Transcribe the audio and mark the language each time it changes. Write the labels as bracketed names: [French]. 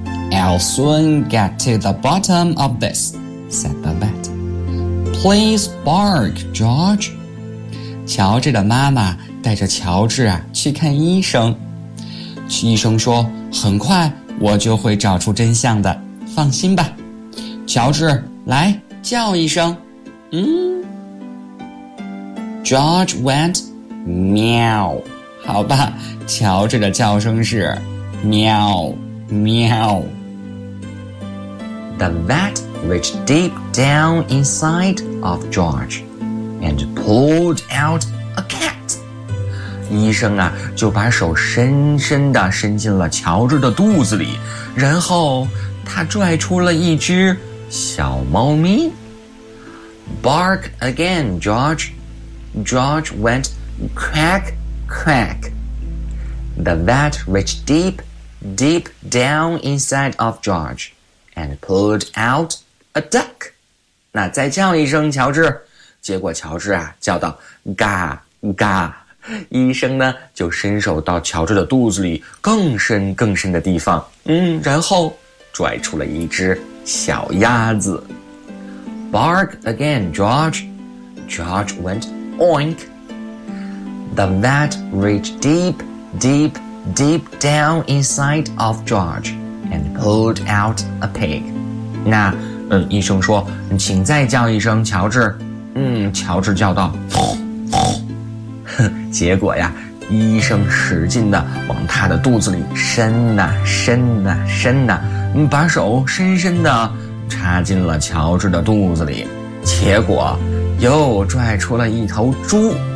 [English] I'll soon get to the bottom of this, said the vet. Please bark, George. [Chinese] 乔治的妈妈带着乔治啊去看医生，医生说，很快我就会找出真相的，放心吧，乔治，来叫一声。 [English] George went meow. [Chinese] 好吧，乔治的叫声是喵喵。 [English] The vet reached deep down inside of George and pulled out a cat. [Chinese] 医生啊，就把手深深地伸进了乔治的肚子里，然后他拽出了一只小猫咪。 [English] Bark again, George. George went crack, crack. The vet reached deep, deep down inside of George and pulled out a duck. [Chinese] 那再叫一声，乔治。结果乔治啊叫道，嘎嘎。医生呢就伸手到乔治的肚子里更深更深的地方，然后拽出了一只小鸭子。 [English] Bark again, George. George went oink. The vet reached deep, deep, deep down inside of George and pulled out a pig. [Chinese] 那医生说，请再叫一声，乔治。乔治叫道，结果呀，医生使劲地往他的肚子里伸呐伸呐伸呐，把手深深地插进了乔治的肚子里，结果又拽出了一头猪。